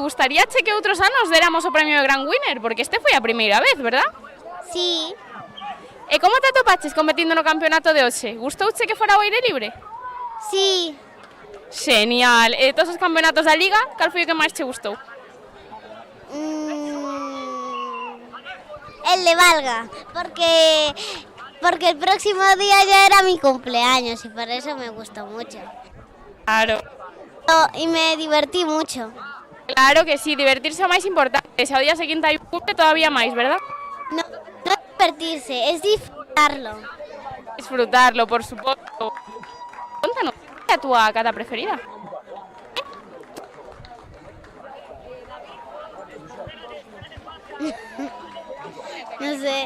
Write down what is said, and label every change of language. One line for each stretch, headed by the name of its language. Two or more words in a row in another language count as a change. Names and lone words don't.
Galician: Gustaríache que outros anos déramos o premio de gran winner? Porque este foi a primeira vez, verdad?
Spanish: Sí.
Galician: E como te atopaches competindo no campeonato de hoxe? Gustouche que fora ao aire libre?
Spanish: Sí.
Galician: Genial. E todos os campeonatos da liga, cal foi o que máis che gustou?
Spanish: El de Valga, porque el próximo día ya era mi cumpleaños y por eso me gustó mucho. Claro. Y me divertí mucho. Claro que sí,
Galician: divertirse é o máis importante. Se ao día seguinte hai un cumple, todavía máis, verdad?
Spanish: No es divertirse, es disfrutarlo.
Galician: Disfrutarlo, por suposto. Contanos, ¿cuál é a túa kata preferida?
Spanish: No sé.